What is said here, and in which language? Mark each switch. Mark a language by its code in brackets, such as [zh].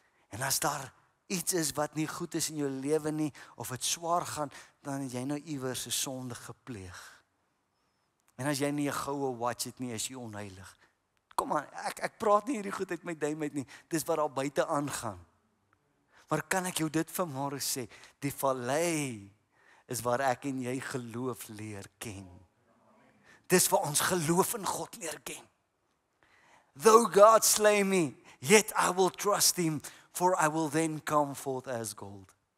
[af] En as daar iets is wat nie goed is in jou lewe nie, of dit swaar gaan, dan het jy nou iewers 'n sonde gepleeg. En as jy nie 'n goue watch het nie, is jy onheilig. Kom aan, ek praat nie hierdie goed uit my duim uit nie. Dis wat daar buite aangaan. Maar kan ek jou dit vanmôre sê, die vallei is waar ek en jy geloof leer ken. Dis waar ons geloof in God leer ken. [en] Though God slay me, yet I will trust him, for I will then come forth as gold.